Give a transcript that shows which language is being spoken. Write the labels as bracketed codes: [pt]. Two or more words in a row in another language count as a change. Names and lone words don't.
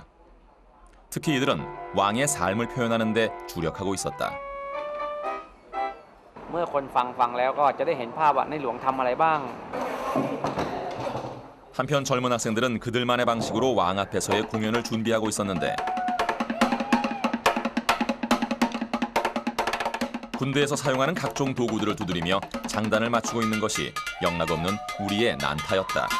[ko] 특히 이들은 왕의 삶을 표현하는 데 주력하고 있었다. [th] เมื่อคนฟังแล้วก็จะได้เห็นภาพว่าในหลวงทำอะไรบ้าง [ko] 한편 젊은 학생들은 그들만의 방식으로 왕 앞에서의 공연을 준비하고 있었는데 군대에서 사용하는 각종 도구들을 두드리며 장단을 맞추고 있는 것이 영락없는 우리의 난타였다.